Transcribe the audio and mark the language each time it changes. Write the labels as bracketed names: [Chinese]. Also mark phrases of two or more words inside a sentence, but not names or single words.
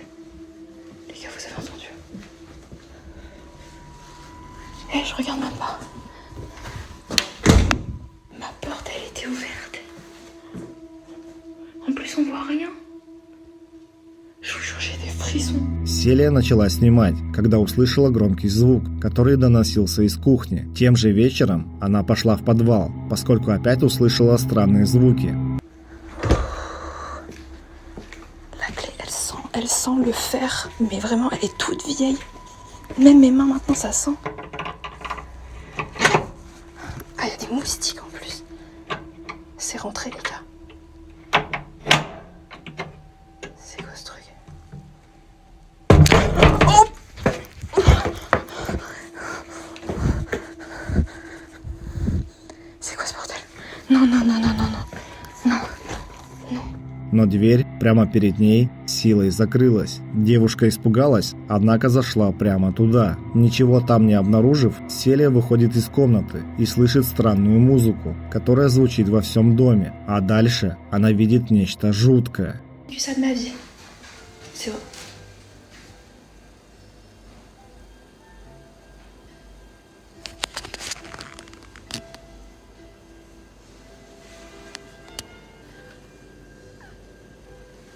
[French] Les gars, vous avez entendu? Eh, je regarde même pas. Ma porte, elle était ouverte. En plus, on voit rien. Je vous jure, j'ai des frissons. [Russian] Селия начала снимать, когда услышала громкий звук, который доносился из кухни. Тем же вечером она пошла в подвал, поскольку опять услышала странные звуки. [French] La clé, elle sent le fer, mais vraiment, elle est toute vieille. Même mes mains, maintenant, ça sent. Ah, il y a des moustiques en plus. C'est rentré, les gars. C'est quoi ce truc? Non, non, non, non, non, non, non. [Russian] Но дверь прямо перед ней силой закрылась. Девушка испугалась, однако зашла прямо туда. Ничего там не обнаружив, Селия выходит из комнаты и слышит странную музыку, которая звучит во всем доме. А дальше она видит нечто жуткое. [French] C'est